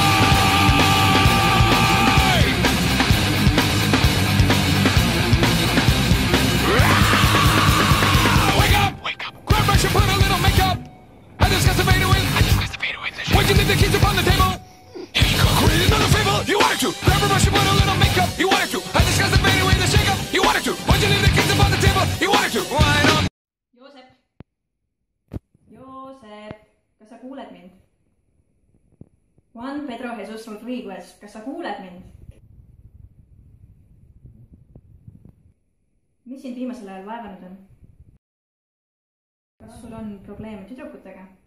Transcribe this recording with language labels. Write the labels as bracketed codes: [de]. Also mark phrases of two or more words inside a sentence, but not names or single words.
[en] Wake up! Wake up! Grab brush and put a little makeup. I discussed the fade away. Why'd you leave the keys upon the table? Here you go. Create another fable. You wanted to. Grab a brush and put a little makeup. You wanted to. I discussed the fade away the shake up. You wanted to. Why'd you leave the keys upon the table? You wanted to. Why not? [et] Joosep, kas sa kuuled mind? Juan Pedro Jesus Rodriguez, kas sa kuuled mind? Mis sind viimasel ajal vaevanud on? Kas sul on probleeme tüdrukutega?